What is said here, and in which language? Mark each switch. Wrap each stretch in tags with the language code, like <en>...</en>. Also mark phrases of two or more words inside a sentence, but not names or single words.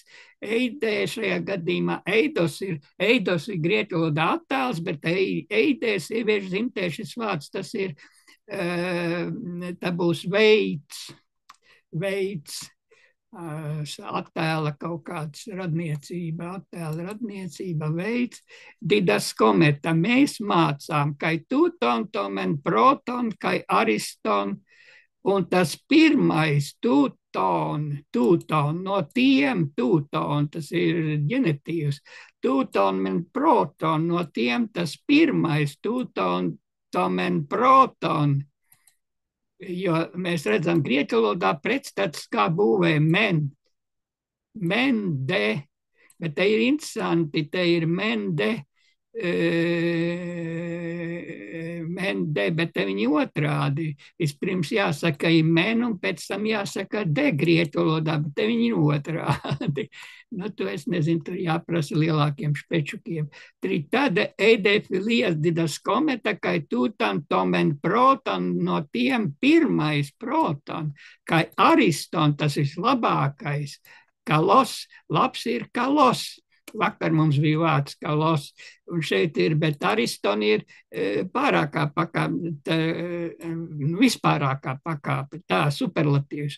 <lv>Eidē šajā gadījumā eidos ir grieķu valodā attēls, bet eidē sieviešu dzimtē šis vārds, tas ir, tā būs veids, attēla kaut kāds radniecība, veids, didaskometa. Mēs mācām,</lv> <el>καὶ τούτων, τὸ μὲν πρῶτον, καὶ ἄριστον,</el> <lv>un tas pirmais tūton, no tiem tūton, tas ir ģenetīvs, tūton,</lv> <el>μὲν πρῶτον,</el> <lv>no tiem tas pirmais tūton,</lv> <el>τὸ μὲν πρῶτον.</el> <lv>Jo mēs redzam grieķu valodā pretstats kā būvē</lv> <el>μὲν δέ,</el> <lv>bet te ir interesanti, te ir</lv> <el>μὲν δέ,</el> <lv>bet te viņi otrādi. Vispirms jāsaka men un pēc tam jāsaka de grieķu valodā, bet te viņi otrādi. Nu, to es nezinu, tur jāprasa lielākiem špečukiem.</lv> <el>Τρία δὲ εἴδη φιλίας διδασκόμεθα, καὶ τούτων τὸ μὲν πρῶτον,</el> <lv>no tiem pirmais proton, kai ariston, tas ir labākais, kalos, labs ir kalos. Vakar mums bija vārds kalos, un šeit ir, bet ariston ir pārākā pakāpe, vispārākā pakāpe, tā superlatīvs.</lv>